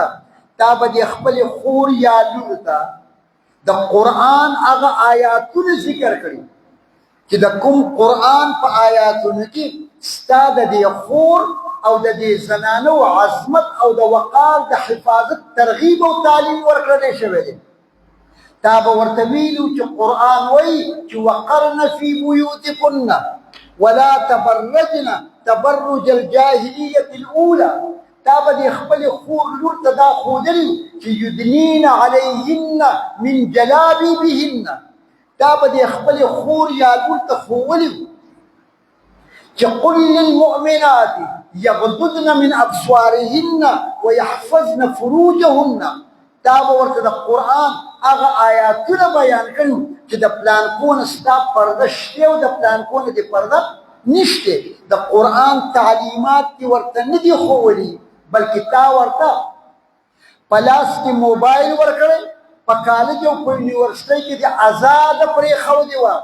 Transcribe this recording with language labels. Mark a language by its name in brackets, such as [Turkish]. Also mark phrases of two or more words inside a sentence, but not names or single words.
[Pashto] تا به د خپلې خور یا لور ته د قرآن هغه آیاتونه ذکر کړي چې د کوم قرآن په آیاتونو کې ستا د دې خور او د دې زنانو عظمت او د وقار د حفاظت ترغیب او تعلیم ورکړلی شوی دی. تا به ورته ویلو چې قرآن وایي چې [Arabic] وقرن فی بیوتکن ولا تبرجن تبرج الجاهلیة الاولى. [Pashto] تا به د خپلې خور لور ته دا ښودلي چې [Arabic] یدنین علیهن من جلابیبهن. [Pashto] دا به د خپلې خور یا لور ته ښوولي چې [Arabic] قل للمؤمنات یغضضن من ابصارهن ویحفظن فروجهن. [Pashto] دا به ورته د قرآن هغه آیاتونه بیان کړي چې د پلانکونه ستا پرده شته او د پلانکونه دې پرده نشته. د قرآن تعلیمات کې ورته نه دي ښوولي بلکې تا ورته په لاس کې موبایل ورکړی په کالج او په یونیورسټۍ کې دې ازاده پرېښودې وه.